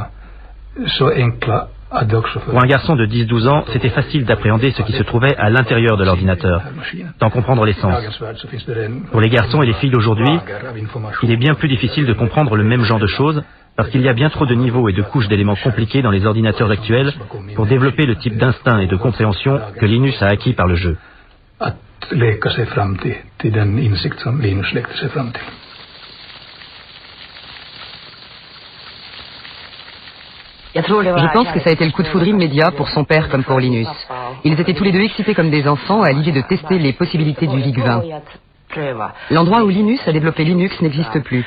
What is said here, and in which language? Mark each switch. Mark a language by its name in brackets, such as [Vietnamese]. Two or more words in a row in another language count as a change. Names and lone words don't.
[French] Pour un garçon de 10-12 ans, c'était facile d'appréhender ce qui se trouvait à l'intérieur de l'ordinateur, d'en comprendre l'essence. Pour les garçons et les filles d'aujourd'hui, il est bien plus difficile de comprendre le même genre de choses parce qu'il y a bien trop de niveaux et de couches d'éléments compliqués dans les ordinateurs actuels pour développer le type d'instinct et de compréhension que Linus a acquis par le jeu. [Swedish] Leka sig fram till den insikt som Linus lekte sig fram till. [French] Je pense que ça a été le coup de foudre immédiat pour son père comme pour Linus. Ils étaient tous les deux excités comme des enfants à l'idée de tester les possibilités du VIC-20. L'endroit où Linus a développé Linux n'existe plus.